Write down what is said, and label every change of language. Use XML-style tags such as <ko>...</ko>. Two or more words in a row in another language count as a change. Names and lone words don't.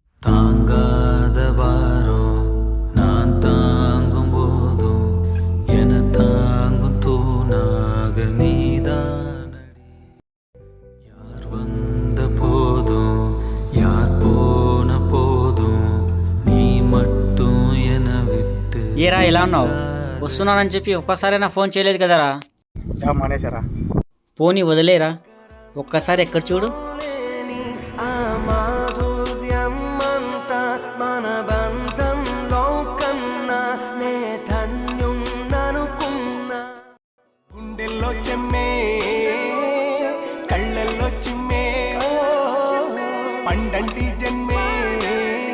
<ta>தாங்காத பாரம் நான் தாங்கும் போதும் என தாங்கும் தூணாக நீதானடி. யார் வந்த போதும் யார் போன போதும் நீ மட்டும் என విట్టు.</ta> <te>ఏరా ఎలా ఉన్నావు? వస్తున్నానని చెప్పి ఒక్కసారైనా ఫోన్ చేయలేదు కదరా. జాబ్ మానేశారా? పోనీ వదిలేరా, ఒక్కసారి ఎక్కడ చూడు. గుండెల్లో చెమ్మే కళ్ళల్లో చిమ్మే పండంటి జన్మే</te>